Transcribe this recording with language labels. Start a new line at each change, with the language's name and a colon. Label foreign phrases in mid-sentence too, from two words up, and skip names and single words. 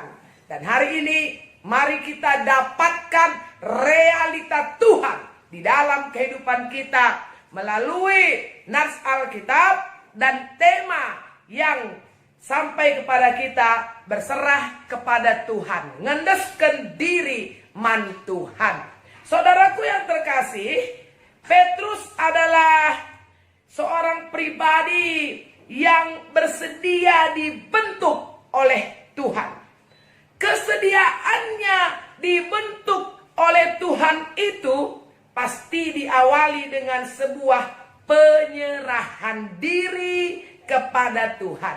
Indonesian: Dan hari ini mari kita dapatkan realita Tuhan di dalam kehidupan kita melalui nats Alkitab dan tema yang sampai kepada kita berserah kepada Tuhan,
Batak Karo: ngendeskan diri man Tuhan.
Indonesian: Saudaraku yang terkasih, Petrus adalah seorang pribadi yang bersedia dibentuk oleh Tuhan. Kesediaannya dibentuk oleh Tuhan itu pasti diawali dengan sebuah penyerahan diri kepada Tuhan.